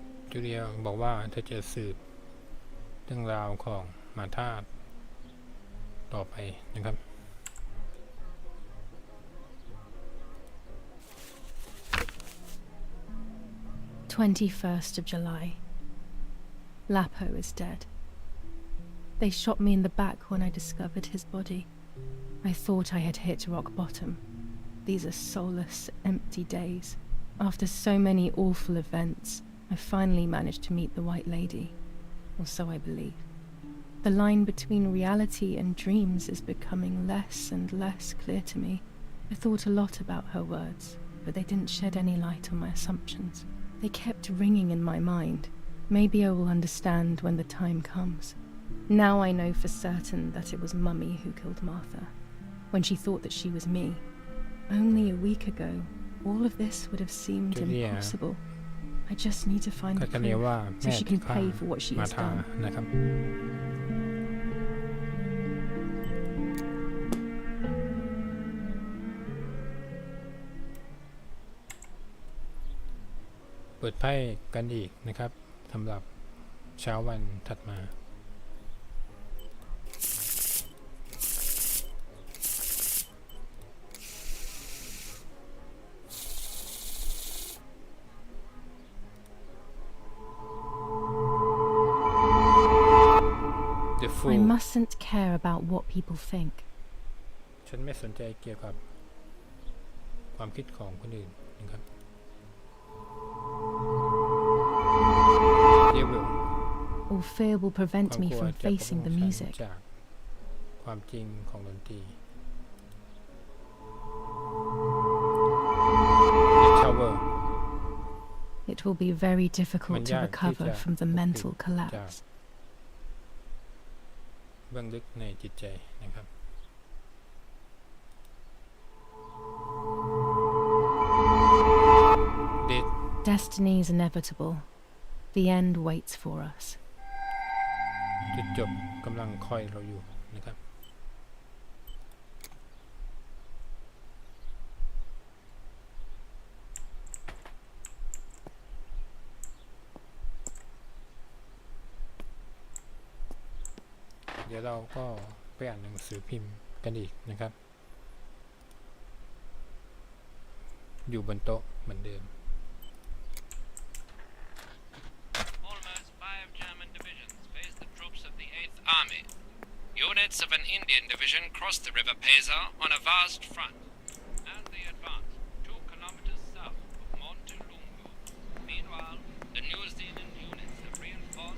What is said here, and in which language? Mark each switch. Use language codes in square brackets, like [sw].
[th] จูเลียบอกว่าเธอจะสืบเรื่องราวของมาธาต่อไปนะครับ [en] 21st of July. Lapo is dead. They shot me in the back when I discovered his body. I thought I had hit rock bottom. These are soulless, empty days. After so many awful events, I finally managed to meet the White Lady, or so I believe. The line between reality and dreams is becoming less and less clear to me. I thought a lot about her words, but they didn't shed any light on my assumptions. They kept ringing in my mind. Maybe I will understand when the time comes. Now I know for certain that it was Mummy who killed Martha, when she thought that she was me. Only a week ago, all of this would have seemed impossible. I just need to find the proof so she can pay for what she has done. [th] นะครับ เปิดไพ่กันอีกนะครับสำหรับ เช้าวันถัดมา [en] I mustn't care about what people think. [th] ฉันไม่สนใจเกี่ยวกับความคิดของคนอื่นนะครับ [en] All fear will prevent me from facing the music. [th] จากความจริงของดนตรี The Tower. [en] It will be very difficult to recover from the mental collapse. [th] เบื้องลึกในจิตใจนะครับ [en] Destiny is inevitable. The end waits for us. [th] จุดจบกำลังคอยเราอยู่นะครับ เดี๋ยวเราก็ไปอ่านหนังสือพิมพ์กันอีกนะครับ อยู่บนโต๊ะเหมือนเดิม [en] Almost 5 German divisions faced the troops of the 8th Army. Units of an Indian division crossed the River Pesa on a vast front. As they advanced 2 kilometers south of Montulungu. Meanwhile, the New Zealand units have reinforced.